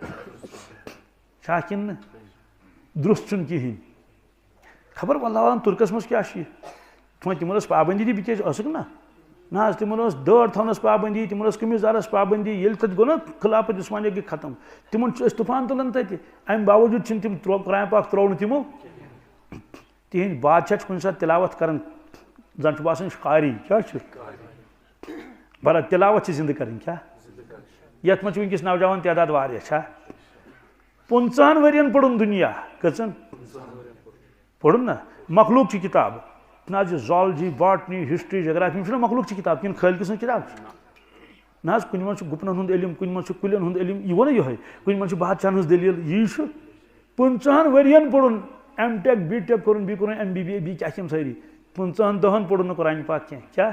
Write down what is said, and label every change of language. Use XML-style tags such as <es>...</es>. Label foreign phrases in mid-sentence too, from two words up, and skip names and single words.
<ks>چھا کِنہٕ نہٕ درُست چھُنہٕ کِہیٖنۍ خبر واللہ عالم تُرکس منٛز کیٛاہ چھُ یہِ وۄنۍ تِمن ٲس پابندی تہِ بِچٲرۍ ٲسٕکھ نہ حظ تِمن ٲس دٲڑ تھاونس پابندی تِمن ٲس قمیٖض یزارس پابندی ییٚلہِ تتہِ گوٚو نا خلافت عثمانیہ گٔے ختم تِمن چھِ أسۍ طوفان تُلان تتہِ امہِ باوجوٗد چھِنہٕ تِم قرآن پاک ترٛوو نہٕ تِمو تِہنٛدۍ بادشاہ چھِ کُنہِ ساتہٕ تلاوت کران زن چھُ باسان قاری کیٛاہ چھُ بہرحال تلاوت چھِ زندٕ کرٕنۍ کیٛاہ یتھ منٛز چھِ وٕنکیٚس نوجوان تعداد واریاہ چھا 15 ؤرین پوٚرُن دُنیا کٔژن پوٚرُن نا مخلوق چہِ کِتاب نہ حظ یہِ</ks> <en>zoology botany history geography</en> <ks>یِم چھِنہ مخلوق چہِ کِتاب کِنہٕ خٲلقہٕ سٕنٛز کِتاب نہ حظ کُنہِ منٛز چھُ گُپنن ہُنٛد علم کُنہِ منٛز چھُ کُلٮ۪ن ہُنٛد علم یہِ گوٚو نا یِہوے کُنہِ منٛز چھُ بادشاہن ہٕنٛز دٔلیٖل یی چھُ 15 ؤرین پوٚرُن</ks> <en>M.Tech B.Tech</en> <ks>کوٚرُن بیٚیہِ کوٚرُن MBBA بیٚیہِ کیٛاہ چھِ یِم سٲری 15 دۄہن پوٚرُن نہٕ قرآن پاک کینٛہہ کیٛاہ</ks>